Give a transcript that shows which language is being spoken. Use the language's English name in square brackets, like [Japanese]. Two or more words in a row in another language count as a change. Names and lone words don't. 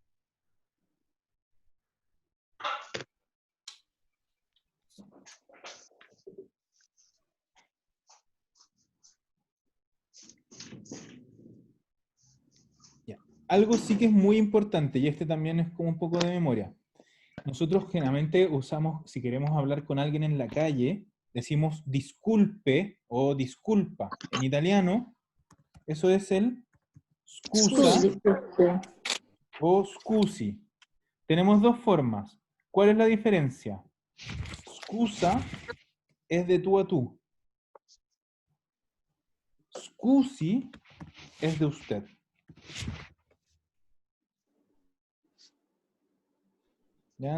[Spanish] Ya. Algo sí que es muy importante, y este también es como un poco de memoria. Nosotros generalmente usamos, si queremos hablar con alguien en la calle, decimos disculpe o disculpa. En italiano, eso es el scusa o scusi. Tenemos dos formas. ¿Cuál es la diferencia? Scusa es de tú a tú. Scusi es de usted. ¿Ya?